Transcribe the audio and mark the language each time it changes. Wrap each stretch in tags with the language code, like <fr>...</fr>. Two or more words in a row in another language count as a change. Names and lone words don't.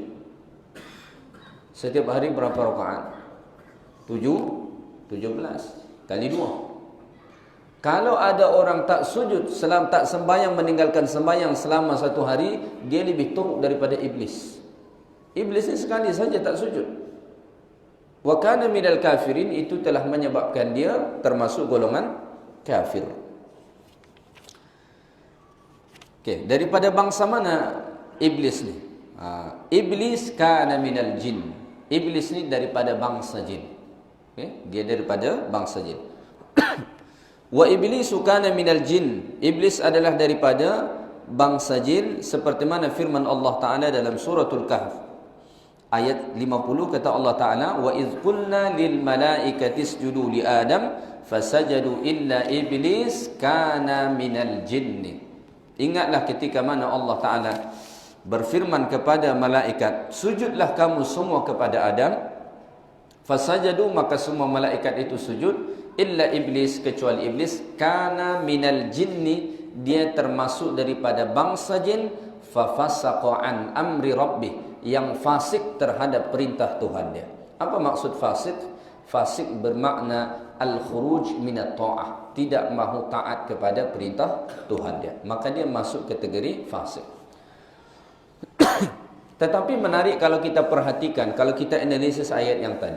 <ms>Setiap hari berapa rakaat? 17 kali 2. Kalau ada orang tak sujud, tak sembahyang, meninggalkan sembahyang selama 1 hari, dia lebih teruk daripada iblis. Iblis ni sekali saja tak sujud.</ms> <ar>وكان من الكافرين,</ar> <ms>itu telah menyebabkan dia termasuk golongan kafir. Okey, daripada bangsa mana iblis ni?</ms> <ar>إبليس كان من الجن.</ar> <ms>Iblis ni daripada bangsa jin. Okay? Dia daripada bangsa jin.</ms> <ar>وإبليس كان من الجن.</ar> <ms>Iblis adalah daripada bangsa jin, seperti mana firman Allah Ta'ala dalam suratul Kahf ayat 50, kata Allah Ta'ala,</ms> <ar>وإذ قلنا للملائكة اسجدوا لآدم فسجدوا إلا إبليس كان من الجن.</ar> <ms>Ingatlah ketika mana Allah Ta'ala berfirman kepada malaikat, sujudlah kamu semua kepada Adam. Fasajadu, maka semua malaikat itu sujud,</ms> <ar>إلا إبليس,</ar> <ms>kecuali iblis,</ms> <ar>كان من الجن,</ar> <ms>dia termasuk daripada bangsa jin,</ms> <ar>ففسق عن أمر ربه,</ar> <ms>yang fasik terhadap perintah Tuhan dia. Apa maksud fasik? Fasik bermakna</ms> <ar>الخروج من الطاعة,</ar> <ms>tidak mahu taat kepada perintah Tuhan dia, maka dia masuk kategori fasik. Tetapi menarik kalau kita perhatikan, kalau kita analisis ayat yang tadi.</ms>